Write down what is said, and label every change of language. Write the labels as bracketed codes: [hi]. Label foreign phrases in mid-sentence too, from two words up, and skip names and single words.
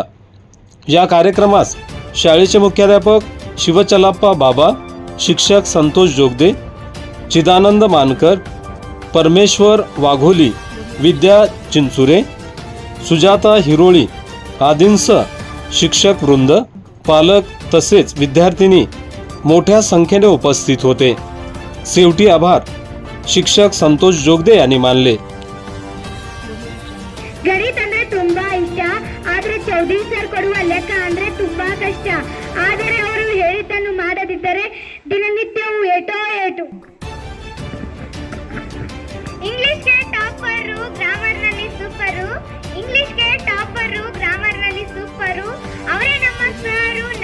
[mr] या कार्यक्रमास शाळेचे मुख्याध्यापक शिवचलाप्पा बाबा, शिक्षक संतोष जोगदे, चिदानंद मानकर, परमेश्वर वाघोली, विद्या चिंचुरे, सुजाता हिरोळी आदींसह शिक्षक वृंद, पालक तसेच विद्यार्थिनी मोठ्या संख्येने उपस्थित होते। शेवटी आभार शिक्षक संतोष जोगदे यांनी मानले। [kn] ಗಣಿತ ಅಂದ್ರೆ ತುಂಬಾ ಇಷ್ಟ, ಆದ್ರೆ ಚೌಧರಿ ಸರ್ ಕೊಡುವ ಲೆಕ್ಕ ಅಂದ್ರೆ ತುಂಬಾ ಕಷ್ಟ। ಆದರೆ ಅವರು ಹೇಳಿದ್ದನ್ನು ಮಾಡದಿದ್ದರೆ ದಿನನಿತ್ಯವೂ ಏಟೋ ಏಟು। ಇಂಗ್ಲಿಷ್ಗೆ ಟಾಪರು, ಗ್ರಾಮರ್ನಲ್ಲಿ ಸೂಪರು, ಇಂಗ್ಲಿಷ್ಗೆ ಟಾಪರು, ಗ್ರಾಮರ್ನಲ್ಲಿ ಸೂಪರು, ಅವರೇ ನಮ್ಮ ಸರು।